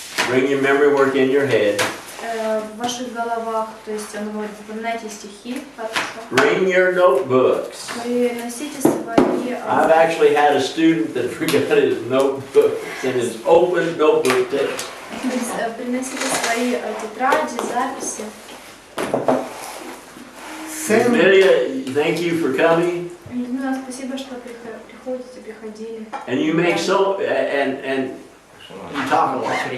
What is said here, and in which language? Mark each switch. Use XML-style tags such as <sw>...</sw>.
<en>Bring your memory work in your head.</en> <ru>В ваших головах, то есть он говорит, запоминайте стихи, хорошо.</ru> <en>Bring your notebooks.</en> <ru>Приносите свои...</ru> <en>I've actually had a student that forgot his notebook and his open notebook test.</en> <ru>Приносите свои тетради, записи.</ru> <en>Lydia, thank you for coming.</en> <ru>Людмила, спасибо, что приходите, приходили.</ru> <en>And you make so and you talk a lot.</en>